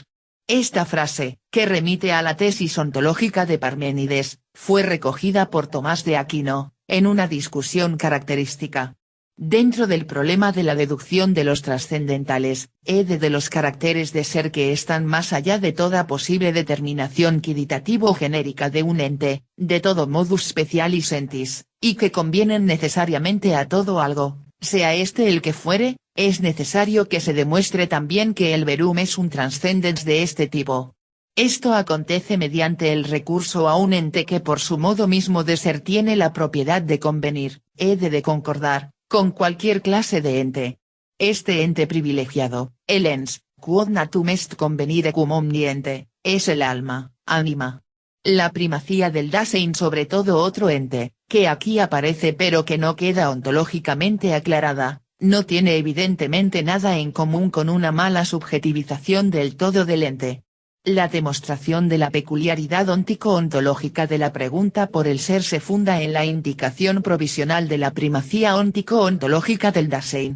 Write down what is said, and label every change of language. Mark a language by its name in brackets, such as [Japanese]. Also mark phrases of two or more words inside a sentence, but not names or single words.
[Spanish] Esta frase, que remite a la tesis ontológica de Parménides, fue recogida por Tomás de Aquino, en una discusión característica. Dentro del problema de la deducción de los trascendentales, de los caracteres de ser que están más allá de toda posible determinación quiditativo-genérica de un ente, de todo [Latin] modus specialis sentis, [Spanish] y que convienen necesariamente a todo algo, sea este el que fuere, es necesario que se demuestre también que el verum es un transcendens de este tipo. Esto acontece mediante el recurso a un ente que por su modo mismo de ser tiene la propiedad de convenir, de concordar, con cualquier clase de ente. Este ente privilegiado, el ens, [Latin] quod natum est convenire cum omni ente, [Spanish] es el alma, ánima. La primacía del Dasein sobre todo otro ente, que aquí aparece pero que no queda ontológicamente aclarada, no tiene evidentemente nada en común con una mala subjetivización del todo del ente. La demostración de la peculiaridad óntico-ontológica de la pregunta por el ser se funda en la indicación provisional de la primacía óntico-ontológica del Dasein.